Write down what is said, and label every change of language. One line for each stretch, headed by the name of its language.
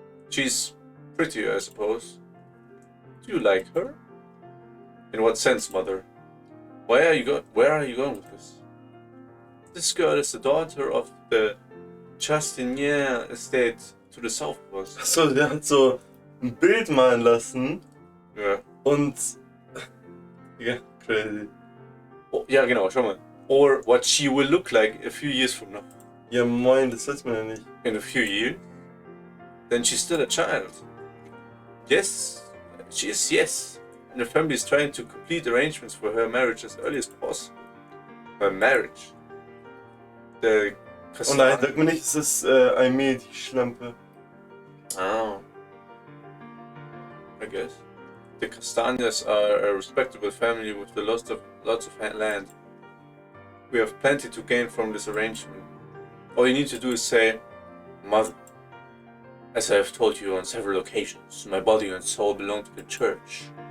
English: She's prettier, I suppose. Do you like her? In what sense, mother? Where are you going with this? This girl is the daughter of the Chastinier estate to the south of us.
German: Achso, der hat so ein Bild malen lassen Ja. und. Ja, crazy. Oh, ja, genau, schau mal.
English: Or what she will look like a few years from now.
German: Ja, moin, das weiß man ja nicht.
English: In a few years? Then she's still a child. Yes, she is, yes. And the family is trying to complete arrangements for her marriage as early as possible. Her marriage. The
German: Oh nein, sag mir nicht, es ist Aimee, die Schlampe.
English: Oh. I guess. The Castagnas are a respectable family with lots of land. We have plenty to gain from this arrangement. All you need to do is say, Mother, as I have told you on several occasions, my body and soul belong to the church.